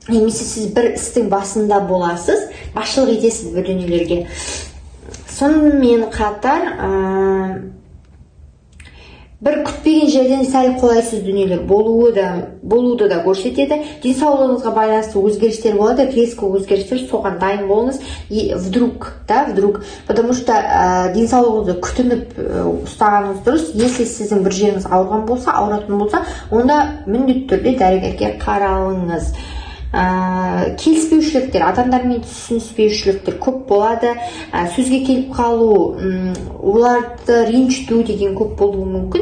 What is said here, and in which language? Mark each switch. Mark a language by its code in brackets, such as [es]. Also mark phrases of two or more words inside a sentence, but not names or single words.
[kk] немесе сіз бір істің басында боласыз, басшылық етесіз бір дүниелерге. Сонымен қатар бір күтпеген жерден сәл қолайсыз дүниелер болуды да көрсетеді. Денсаулығыңызға байланысты өзгерістер болады, резко өзгерістер, соған дайын болыңыз. [ru] Вдруг, потому что [kk] денсаулығыңызды күтініп ұстағаныңыз дұрыс. Если сіздің бір жеріңіз ауыратын болса, онда міндетті түрде дәрігерге қаралыңыз. Келіспеушіліктер, адамдармен түсініспеушіліктер көп болады. Сөзге келіп қалу, оларды ренжіту деген көп болуы мүмкін.